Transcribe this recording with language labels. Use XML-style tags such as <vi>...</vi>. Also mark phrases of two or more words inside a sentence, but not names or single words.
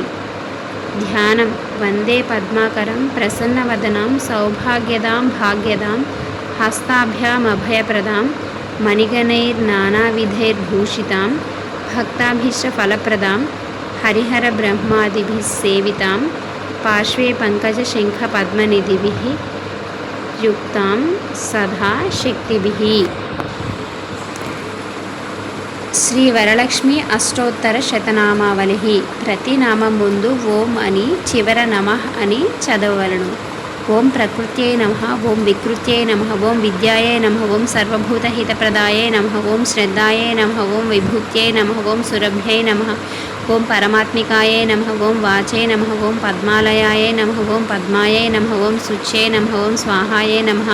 <sa>ध्यानं वन्दे पद्माकरं प्रसन्नवदनां सौभाग्यदां भाग्यदां हस्ताभ्यामभयप्रदां मणिगणैर्नानाविधैर्भूषितां भक्ताभीष्टफलप्रदां हरिहरब्रह्मादिभिः सेवितां पार्श्वे पङ्कजशङ्खपद्मनिधिभिः युक्तां सदा शक्तिभिः.</sa> <te>శ్రీ వరలక్ష్మి అష్టోత్తర శతనామావళి. ప్రతి నామం ముందు ఓం అని, చివర నమః అని చదవవలను.</te> <sa>ఓం ప్రకృత్యై నమః, ఓం వికృత్యై నమః, ఓం విద్యాయై నమః, ఓం సర్వభూతహితప్రదాయై నమః, ఓం శ్రద్ధాయై నమః, ఓం విభూత్యై నమః, ఓం సురభ్యై నమః, ఓం పరమాత్మికాయై నమః, ఓం వాచై నమః, ఓం పద్మాలయాయై నమః, ఓం పద్మాయై నమః, ఓం శుచ్యై నమః, ఓం స్వాహాయై నమః,</sa>